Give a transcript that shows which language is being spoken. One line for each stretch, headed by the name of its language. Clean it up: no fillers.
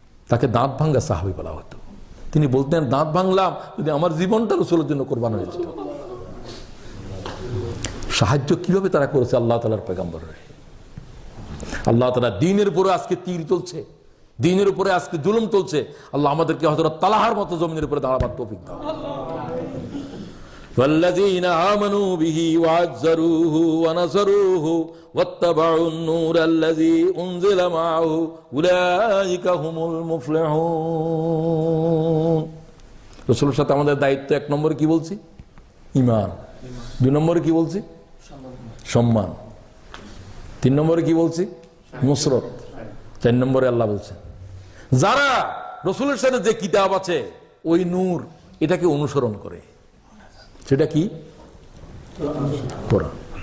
Bangla: তাকে দাঁত ভাঙ্গা সাহাবী বলা হতো। তিনি বলতেন, দাঁত ভাঙলাম যদি আমার জীবনটা রাসূলের জন্য কোরবান হয়েছিল। সাহায্য কিভাবে তারা করেছে আল্লাহ তাআলার পয়গম্বরের। আল্লাহ তাআলা দ্বীনের উপরে আজকে তীর চলছে, দ্বীনের উপরে আজকে জুলুম চলছে। আল্লাহ আমাদেরকে হযরত তালহার মতো জমিনের উপরে দাঁড়াবার তৌফিক দাও।
Arabic: والذين آمنوا به وعزروه ونصروه واتبعوا النور الذي أنزل معه أولئك هم المفلحون।
Bangla: রাসূলের সাথে আমাদের দায়িত্ব, এক নম্বরে কি বলছি? ঈমান। দুই নম্বরে কি বলছি? সম্মান। তিন নম্বরে কি বলছি? নুসরত। চার নম্বরে আল্লাহ বলছেন, যারা রাসূলের সাথে যে কিতাব আছে ওই নূর এটাকে অনুসরণ করে, সেটা কি? কোরআন।